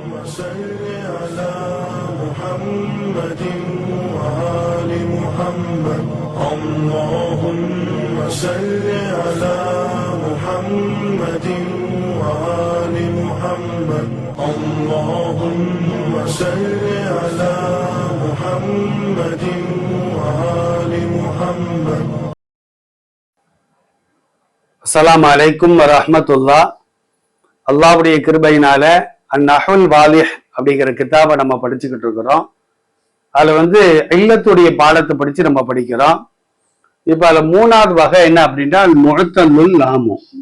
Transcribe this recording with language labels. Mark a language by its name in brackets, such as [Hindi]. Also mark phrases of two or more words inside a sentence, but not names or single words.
[Arabic] صل على محمد وآل محمد اللهم صل على محمد وآل محمد اللهم صل على محمد وآل محمد. السلام عليكم ورحمة الله. [Tamil] அல்லாஹ்வுடைய கிருபையினால அந்நஹுல் வாலிஹ் அப்படிங்கிற கிதாபை நம்ம படிச்சுக்கிட்டு இருக்கிறோம். அதுல இல்லத்துடைய பாடத்தை படிச்சு நம்ம படிக்கிறோம். இப்ப அதுல மூணாவது வகை என்ன அப்படின்னா [Arabic] معتل اللام.